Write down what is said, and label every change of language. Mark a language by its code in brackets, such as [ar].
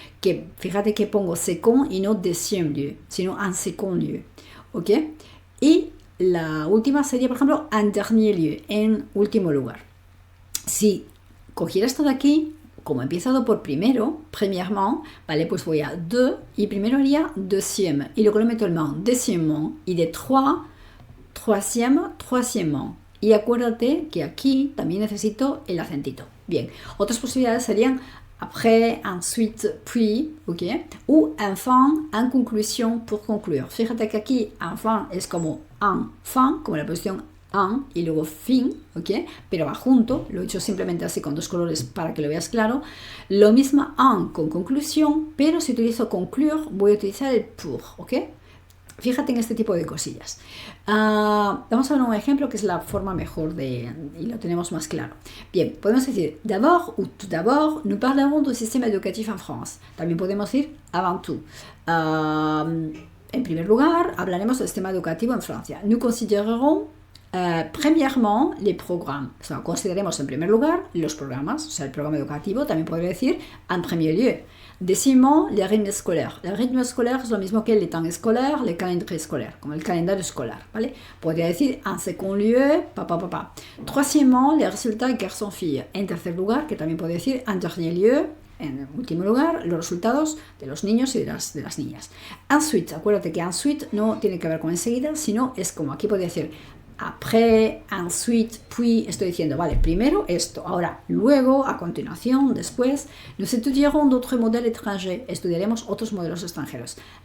[es] Que fíjate que pongo second y no deuxième lieu, sino en second lieu, ¿ok? Y la última sería, por ejemplo, en dernier lieu, en último lugar. Si cogiera esto de aquí, como he empezado por primero, premièrement, ¿vale? Pues voy a deux y primero haría deuxième y luego le meto el man, deuxièmement, y de trois, troisièmement. Y acuérdate que aquí también necesito el acentito. Bien, otras posibilidades serían après, ensuite, puis, ¿ok? O enfin, en conclusión, pour conclure. Fíjate que aquí, enfin es como en fin, como la posición en y luego fin, ¿ok? Pero va junto, lo he hecho simplemente así con dos colores para que lo veas claro. Lo mismo en con conclusión, pero si utilizo conclure, voy a utilizar el pour, ¿ok? Fíjate en este tipo de cosillas. Vamos a ver un ejemplo que es la forma mejor y lo tenemos más claro. Bien, podemos decir [fr] d'abord ou tout d'abord, nous parlerons du système éducatif en France. [es] También podemos decir avant tout. En primer lugar, hablaremos del sistema educativo en Francia. [fr] Nous considérerons premièrement les programmes. [es] O sea, consideremos en primer lugar los programas, o sea, el programa educativo. También podría decir en premier lieu. [fr] Deuxièmement, les rythmes scolaires. [es] Le rythme scolaire es lo mismo que el temps scolaire, le calendrier scolaire, como el calendario escolar, ¿vale? Podría decir [fr] en second lieu, Troisièmement, les résultats garçons-filles. [es] En tercer lugar, que también puede decir en dernier lieu, en último lugar, los resultados de los niños y de las niñas. Ensuite, acuérdate que ensuite no tiene que ver con enseguida, sino es como aquí podría decir après, ensuite, puis, estoy diciendo, vale, primero esto, ahora, luego, a continuación, después, [fr] nous étudierons d'autres modèles étrangers, [es] estudiaremos otros modelos extranjeros.